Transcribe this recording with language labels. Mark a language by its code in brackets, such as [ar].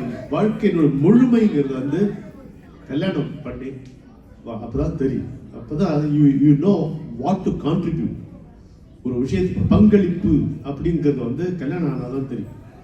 [ta] வாழ்க்கையினோட முழுமைங்கிறது வந்து கல்யாணம் பண்ணி அப்பதான் தெரியும். அப்பதான் [en] you know what to contribute. [ta] ஒரு விஷயத்துக்கு பங்களிப்பு அப்படிங்கிறது வந்து கல்யாணம் ஆனாதான் தெரியும்.